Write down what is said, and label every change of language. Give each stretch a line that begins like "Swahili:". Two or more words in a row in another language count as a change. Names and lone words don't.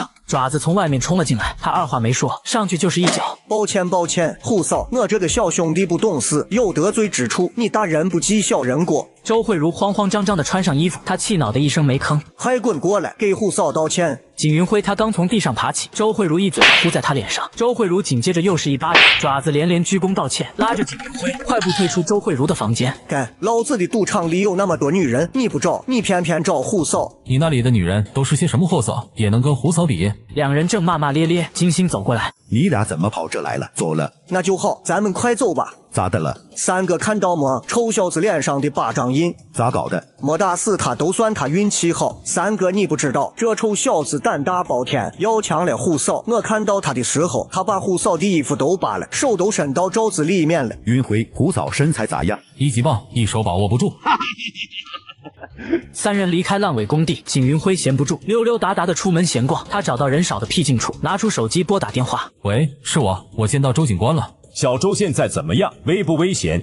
Chinese: 爪子從外面衝了進來，他二話沒說，上去就是一腳。抱歉，胡嫂，我這個小兄弟不懂事，有得罪之處，你大人不計小人過。周慧茹慌慌張張地穿上衣服，她氣惱的一聲沒吭，還滾過來，給胡嫂道歉。景雲輝他剛從地上爬起，周慧茹一嘴呼在他臉上，周慧茹緊接着又是一巴掌，爪子連連鞠躬道歉，拉着景雲輝快步退出周慧茹的房間。幹，老子的賭場裡有那麼多女人，你不找，你偏偏找胡嫂。你那裡的女人都是些什麼貨色，也能跟胡嫂比？兩人正罵罵咧咧，金星走過來，你倆怎麼跑這來了？走了，那就好，咱們快走吧。咋的了？三個看到沒？臭小子臉上的巴掌印，咋搞的？沒打死他都算他運氣好。三哥你不知道，這臭小子膽大包天，要強了胡嫂。我看到他的時候，他把胡嫂的衣服都扒了，手都伸到罩子裡面了。雲輝，胡嫂身材咋樣？一級棒，一手把握不住。三人離開爛尾工地，景雲輝閒不住，溜溜達達的出門閒逛。他找到人少的僻靜處，拿出手機撥打電話。喂，是我見到周警官了。小周現在怎麼樣？危不危險？